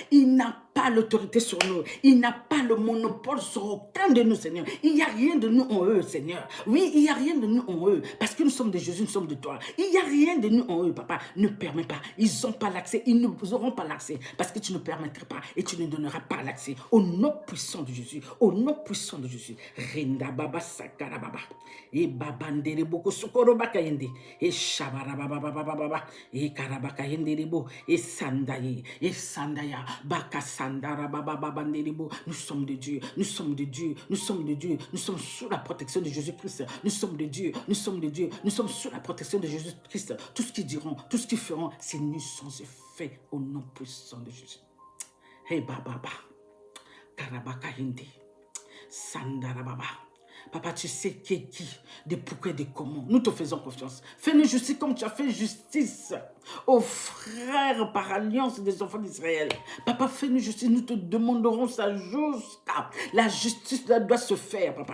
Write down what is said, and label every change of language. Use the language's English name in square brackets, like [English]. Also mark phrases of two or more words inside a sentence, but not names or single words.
[French] Il n'a pas l'autorité sur nous. Il n'a pas le monopole sur aucun de nous, Seigneur. Il n'y a rien de nous en eux, Seigneur. Oui, il n'y a rien de nous en eux. Parce que nous sommes de Jésus, nous sommes de toi. Il n'y a rien de nous en eux, papa. Ne permets pas. Ils n'ont pas l'accès. Ils n'auront pas l'accès. Parce que tu ne permettras pas et tu ne donneras pas l'accès. Au nom puissant de Jésus. Au nom puissant de Jésus. Renda baba sakara baba. Et babandere boko sokoro bakayende. Et shabara baba baba baba. Et karabakayende rebo. Et sandaye. Et sandaya. Baka sandara baba babandere bo. Nous sommes de Dieu. Nous sommes de Dieu. Nous sommes de Dieu. Nous sommes sous la protection de Jésus-Christ. Nous sommes de Dieu. Nous sommes de Dieu. Nous sommes sous la protection de Jésus-Christ. Tout ce qu'ils diront, tout ce qu'ils feront, c'est nu sans effet au nom puissant de Jésus. Hey baba, karabaka hindi, sandara baba. Papa, tu sais qui est qui, de pourquoi et de comment. Nous te faisons confiance. Fais-nous justice comme tu as fait justice aux frères par alliance des enfants d'Israël. Papa, fais-nous justice. Nous te demanderons ça jusqu'à la justice là doit se faire, papa.